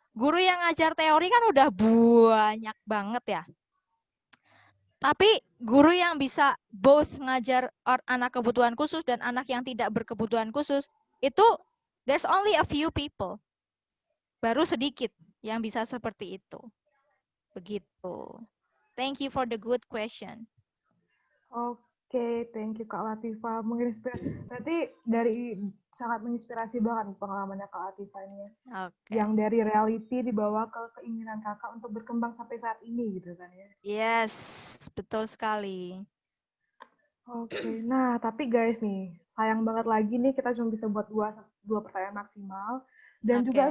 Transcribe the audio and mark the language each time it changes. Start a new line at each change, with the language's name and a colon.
Indonesian: Guru yang ngajar teori kan udah banyak banget ya. Tapi guru yang bisa both ngajar anak kebutuhan khusus dan anak yang tidak berkebutuhan khusus, itu there's only a few people. Baru sedikit yang bisa seperti itu. Begitu.
English: Thank you for the good question.
Indonesian: Oke, thank you Kak Latifa. Menginspirasi. Berarti dari sangat menginspirasi banget pengalamannya Kak Latifa ini. Oke. Yang dari reality dibawa ke keinginan kakak untuk berkembang sampai saat ini gitu kan ya.
English: Yes, betul sekali.
Indonesian: Oke, nah tapi guys nih, sayang banget lagi nih kita cuma bisa buat dua pertanyaan maksimal. Dan juga